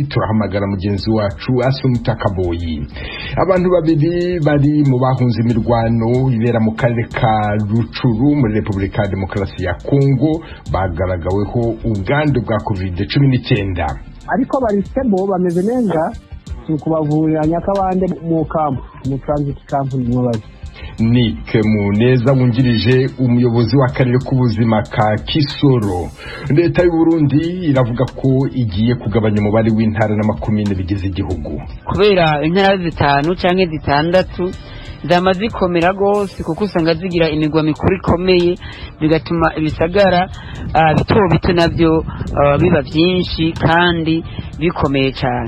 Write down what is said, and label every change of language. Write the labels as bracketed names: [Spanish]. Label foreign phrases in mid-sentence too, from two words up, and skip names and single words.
[Kinyarwanda] Turahamagara mugenzi wacu Asumta Kaboyi. Abantu babiri bari mu bahunze imirwano ibera mu karere ka Rucuru muri Repubulika ya Demokarasi ya Kongo bagaragaweho ubwandu bwa COVID-19, ariko bari stable bameze neza, tukubavurira Nyakabande mu kampu mu [English] transit camp [Kinyarwanda] n'ubazi. Nick Muneza wungirije umuyobozi w'akarere k'ubuzima ka Kisoro. [Rundi] Leta y'u Burundi iravuga ko igiye kugabanya umubare w'intara n'amakomine bigize igihugu kubera intara 5 canke 6 zamaze zikomera gose, kuko usanga zigira imigwa mikuru ikomeye, bigatuma ibisagara bito navyo biba byinshi kandi bikomeye cyane.